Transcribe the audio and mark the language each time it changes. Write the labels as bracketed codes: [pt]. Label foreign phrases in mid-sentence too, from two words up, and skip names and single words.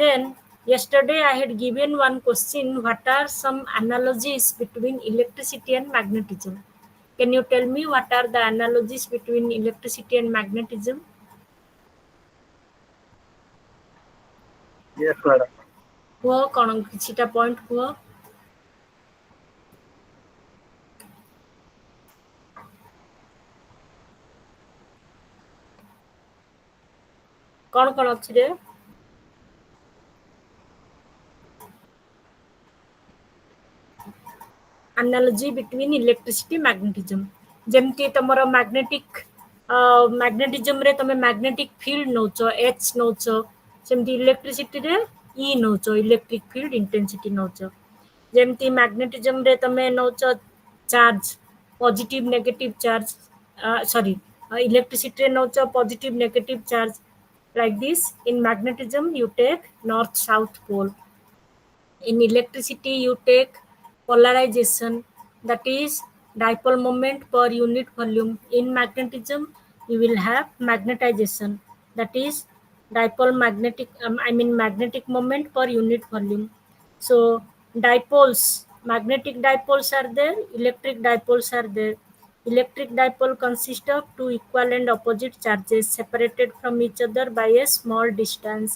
[en] Then Yesterday I had given one question, what are some analogies between electricity and magnetism? Can you tell me what are the analogies between electricity and magnetism? Yes, madam. [or] କୁହ କ'ଣ କିଛିଟା ପଏଣ୍ଟ କୁହ। କ'ଣ କ'ଣ ଅଛି ରେ? [en] analogy between electricity magnetism [or] ଯେମିତି ତମର [en] magnetism [or] ରେ ତମେ [en] magnetic field ନଉଛ H [or] ନଉଛ ସେମିତି [en] electricity [or] ରେ E ନଉଛ [en] electric field intensity [or] ନଉଛ ଯେମିତି [en] magnetism [or] ରେ ତମେ ନଉଛ [en] charge positive negative charge sorry electricity [or] ରେ ନଉଛ [en] positive negative charge like this in magnetism you take north south pole in electricity you take polarization that is dipole moment per unit volume in magnetism you will have magnetization that is dipole magnetic moment per unit volume so dipoles magnetic dipoles are there electric dipoles are there electric dipole consists of two equal and opposite charges separated from each other by a small distance.